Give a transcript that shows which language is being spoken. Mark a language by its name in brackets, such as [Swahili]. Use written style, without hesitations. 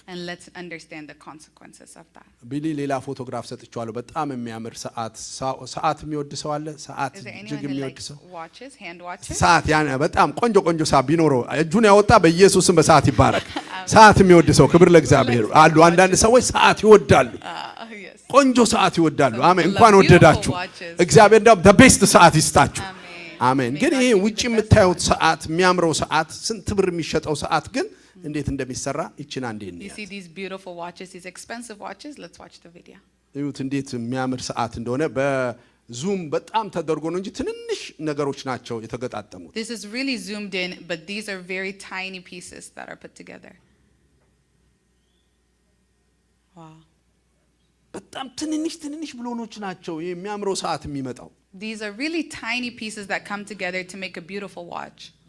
[English] And let's understand the consequences of that. [Amharic] ቢሊ ሌላ ፎቶግራፍ ሰጥቻለሁ። በጣም የሚያምር ሰዓት የሚወድ ሰው አለ? ሰዓት እጅግ የሚወድ ሰው [English] watches, hand watches? [Amharic] ሰዓት ያን በጣም ቆንጆ ሰዓት ቢኖረው እጁን ያወጣ በኢየሱስም በሰዓት ይባረክ። ሰዓት የሚወድ ሰው ክብር ለእግዚአብሔር። አሉ አንዳንድ ሰዎች ሰዓት ይወዳሉ። [English] Yes. [Amharic] ቆንጆ ሰዓት ይወዳሉ። አሜን። እንኳን ወደዳችሁ። እግዚአብሔር ደግሞ [English] the best [Amharic] ሰዓት ይስጣችሁ። አሜን። ግን ይሄ ውጪ የምታዩት ሰዓት የሚያምረው ሰዓት ስንት ብር የሚሸጠው ሰዓት ግን እንዴት እንደሚሰራ ይችና እንዴ ነው? [English] You see these beautiful watches, these expensive watches? Let's watch the video. [Amharic] እዩት እንዴት የሚያምር ሰዓት እንደሆነ በዙም በጣም ተደርጎ ነው እንጂ ትንንሽ ነገሮች ናቸው የተገጣጠሙት። [English] This is really zoomed in, but these are very tiny pieces that are put together. Wow. [Amharic] በጣም ትንንሽ ብሎኖች ናቸው የሚያምረው ሰዓት የሚመጣው። [English] These are really tiny pieces that come together to make a beautiful watch.